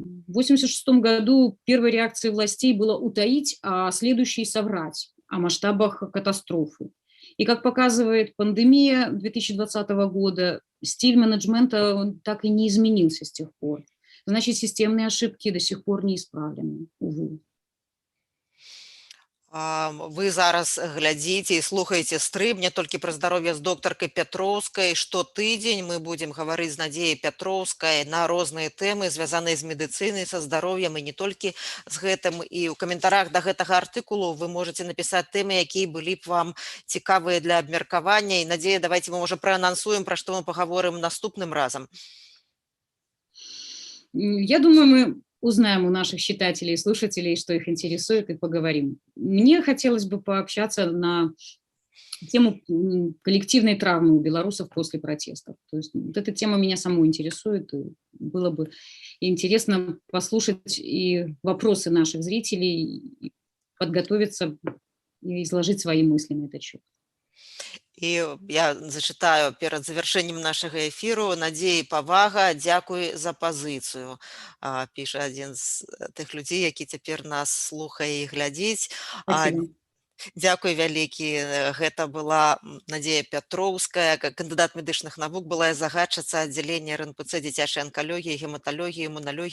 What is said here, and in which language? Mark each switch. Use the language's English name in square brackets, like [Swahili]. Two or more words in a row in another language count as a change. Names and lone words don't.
[Russian] В 1986 году первой реакцией властей было утаить, а следующей соврать о масштабах катастрофы. И, как показывает пандемия 2020 года, стиль менеджмента так и не изменился с тех пор. Значит, системные ошибки до сих пор не исправлены, увы. [Belarusian] Вы зараз глядзіце і слухаеце стрым не толькі пра здароўе з доктаркай Пятроўскай. Штотыдзень мы будзем гаварыць з Надзеяй Пятроўскай на розныя тэмы, звязаныя з медыцынай, са здароўем, і не толькі з гэтым. І ў каментарах да гэтага артыкулу вы можаце напісаць тэмы, якія былі б вам цікавыя для абмеркавання. І, Надзея, давайце мы, можа, праанансуем, пра што мы пагаворым наступным разам. [Russian] Я думаю, мы узнаем у наших читателей и слушателей, что их интересует, и поговорим. Мне хотелось бы пообщаться на тему коллективной травмы у белорусов после протестов. То есть вот эта тема меня саму интересует. И было бы интересно послушать и вопросы наших зрителей, и подготовиться и изложить свои мысли на этот счет. [Belarusian] І я зачытаю перад завяршэннем нашага эфіру. Надзеі павага, дзякуй за пазіцыю, піша адзін з тых людзей, які цяпер нас слухае і глядзіць. [Russian] Спасибо. [Belarusian] Дзякуй вялікі. Гэта была Надзея Пятроўская, кандыдат медычных навук, была загадчыца аддзялення РНПЦ дзіцячай анкалогіі, гематалогіі, імуналогіі.